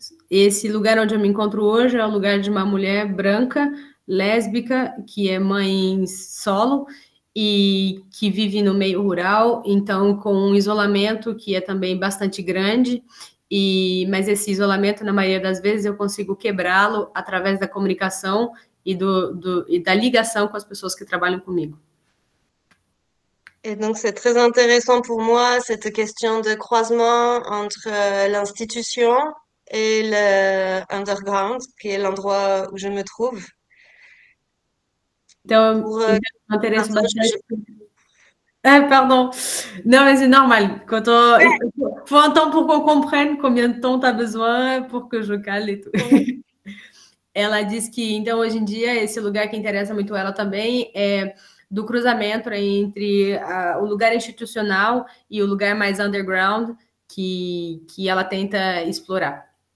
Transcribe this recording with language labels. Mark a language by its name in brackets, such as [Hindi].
[Portuguese] Esse lugar onde eu me encontro hoje é o lugar de uma mulher branca, lésbica, que é mãe solo e que vive no meio rural, então com um isolamento que é também bastante grande. Mas esse isolamento, na maioria das vezes, eu consigo quebrá-lo através da comunicação e da ligação com as pessoas que trabalham comigo. [French] Et donc c'est très intéressant pour moi, cette question de croisement entre l'institution et le underground, qui est l'endroit où je me trouve. [Portuguese] Então, [French] Pour [Portuguese] me interessa [French] l'instant, bastante. Pardon. Non, mais c'est normal. Faut un temps pour qu'on comprenne combien de temps tu as besoin pour que je cale et tout. [Portuguese] Ela diz que, então, hoje em dia, esse lugar que interessa muito ela também é do cruzamento entre o lugar institucional e o lugar mais underground que ela tenta explorar.